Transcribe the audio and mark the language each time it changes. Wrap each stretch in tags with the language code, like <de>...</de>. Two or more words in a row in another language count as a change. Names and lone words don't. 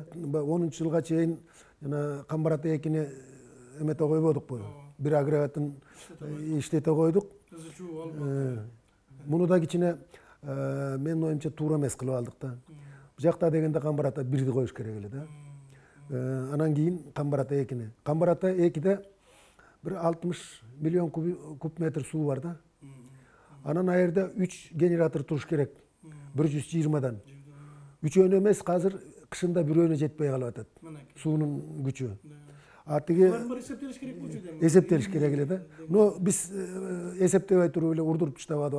<ky>10-жылга чейин жана Камбарата 2-ни эмете койбодукпу. Бир агрегатын иштете койдук. Муну да кичине менин оюмча туура эмес кылып алдык да. Бул жакта дегенде Камбарата 1-ди коюш керек эле да. Анан кийин Камбарата 2-ни. Камбарата 2-де бир 60 миллион куб метр суу бар да. Анан аерде 3 генератор туруш керек. 120дан. 3-өн эмес, азыр кышында бирөөнө жетпей калып атат. Суунун күчү. Атыгы эсептелиш керек эле да. Но биз эсептебей туруп эле урдуруп таштабадык.</ky>